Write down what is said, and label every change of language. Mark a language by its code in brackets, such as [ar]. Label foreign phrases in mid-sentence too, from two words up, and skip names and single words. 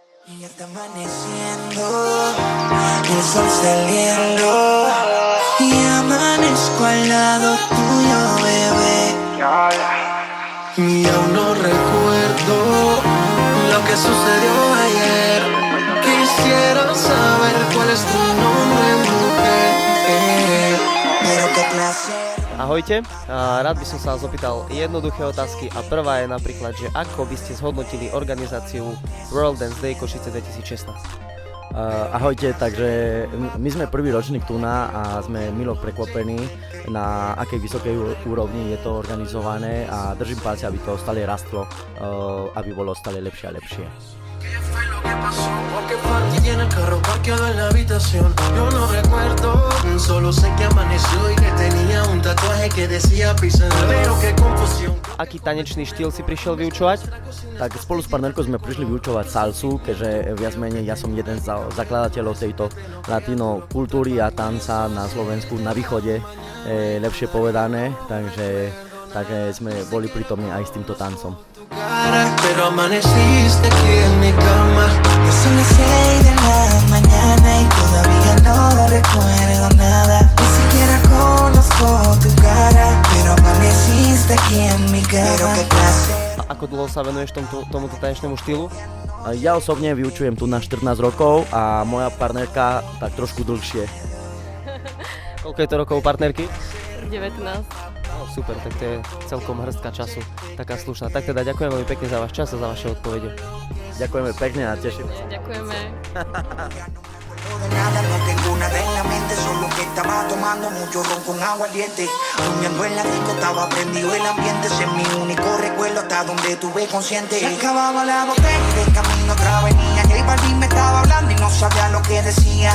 [es] Ya está amaneciendo, el sol saliendo y amanezco al lado tuyo, bebé. Y aún no recuerdo lo que sucedió ayer. Quisiera saber cuál es tu nombre, mujer. Pero qué placer. [sk] Ahojte, rád by som sa vás opýtal jednoduché otázky a prvá je napríklad, že ako by ste zhodnotili organizáciu World Dance Day Košice 2016? Ahojte, takže my sme prvý ročník tu a sme milo prekvapení, na akej vysokej úrovni je to organizované a držím palce, aby to stále rastlo, aby bolo stále lepšie a lepšie. [es] Porque Farty tiene el carro parqueado en la habitación. Yo no recuerdo, solo sé que amaneció y que tenía un tatuaje que decía Pizza. Pero qué confusión. [sk] Aký tanečný štýl si prišiel vyučovať? Tak spolu s partnerkou sme prišli vyučovať salsu, keďže viac menej ja som jeden z zakladateľov tejto latino kultúry a tanca na Slovensku, na východe, lepšie povedané, takže sme boli prítomní aj s týmto tancom. [es] Pero amaneciste aquí en mi cama. Ya son las 6 de la mañana y todavía no recuerdo nada. Ni siquiera conozco tu cara, pero amaneciste aquí en mi cama. Pero qué placer. [sk] A ako dlho sa venuješ tomuto tanečnému štýlu? Ja osobne vyučujem tu na 14 rokov a moja partnerka tak trošku dlhšie. Koľko je to rokov partnerky? 19. No, super, tak to je celkom hrstka času, taká slušná. Tak teda ďakujem veľmi pekne za váš čas a za vaše odpovede. Ďakujeme pekne a teším sa. Ďakujeme. [es] De nada, no tengo nada en la mente, solo que estaba tomando mucho ron con aguardiente. Rumiando en la disco, estaba prendido el ambiente. Ese es mi único recuerdo hasta donde tuve consciente. Se acababa la botella y de camino otra venía. J Balvin me estaba hablando y no sabía lo que decía.